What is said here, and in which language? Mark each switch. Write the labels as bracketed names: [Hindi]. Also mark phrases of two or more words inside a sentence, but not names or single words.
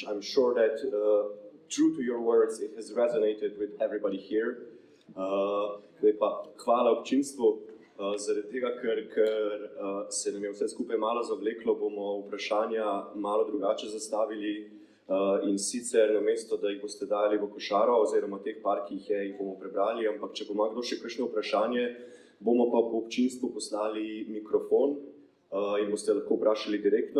[English] I'm sure that, true to your words, it has resonated with everybody here. [Slovenian] Hvala občinstvu, zaradi tega, ker se nam je vse skupaj malo zavleklo, bomo vprašanja malo drugače zastavili in sicer namesto, da jih boste dali v košaro, oziroma teh par, ki jih je, jih bomo prebrali, ampak če bo kdo še kakšno vprašanje, bomo pa po občinstvu poslali mikrofon in boste lahko vprašali direktno.